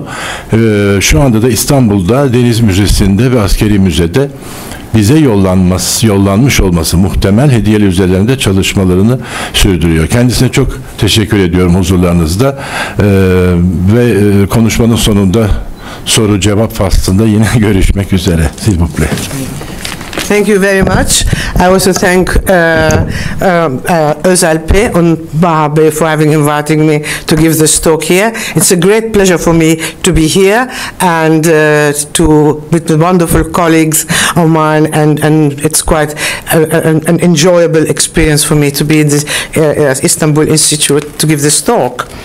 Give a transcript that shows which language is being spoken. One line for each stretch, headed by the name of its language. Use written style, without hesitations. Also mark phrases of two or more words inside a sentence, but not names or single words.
Turkish: Şu anda da İstanbul'da Deniz Müzesi'nde ve Askeri Müze'de bize yollanmış olması muhtemel hediyeler üzerinde çalışmalarını sürdürüyor. Kendisine çok teşekkür ediyorum huzurlarınızda ve konuşmanın sonunda soru cevap faslında yine görüşmek üzere.
French: S'il vous plaît.
English: Thank you very much. I also thank Özalp and Bahabe for having invited me to give this talk here. It's a great pleasure for me to be here and with the wonderful colleagues of mine, and it's quite an enjoyable experience for me to be in this Istanbul Institute to give this talk.